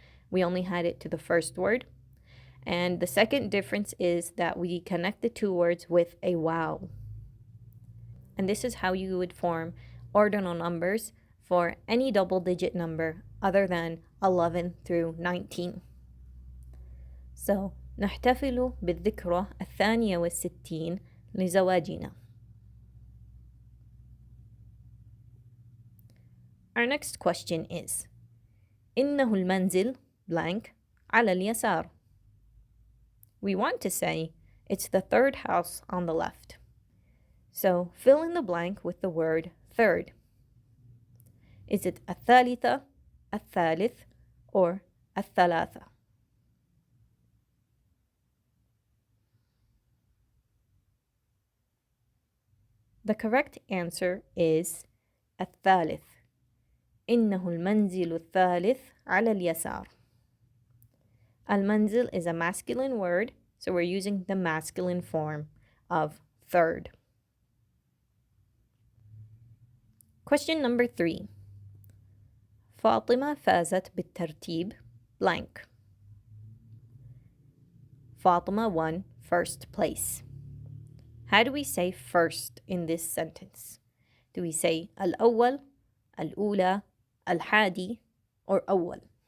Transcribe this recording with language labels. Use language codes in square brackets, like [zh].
[en] We only had it to the first word. And the second difference is that we connect the two words with a wow. And this is how you would form ordinal numbers for any double-digit number other than 11 through 19. So, [ar] نحتفل بالذكرى الثانية والستين لزواجنا. [en] Our next question is [ar] إنه المنزل [en] blank [ar] على اليسار. [en] We want to say it's the third house on the left. So fill in the blank with the word third. Is it [ar] الثالثة, الثالث, [en] or [ar] الثلاثة? [en] The correct answer is [ar] الثالث. إنه المنزل الثالث على اليسار. المنزل [en] is a masculine word, so we're using the masculine form of third. Question number 3. [ar] فاطمة فازت بالترتيب [en] blank. Fatima won first place. How do we say first in this sentence? Do we say [ar] الأول, الأولى, الحادي, [en] or [ar] أول?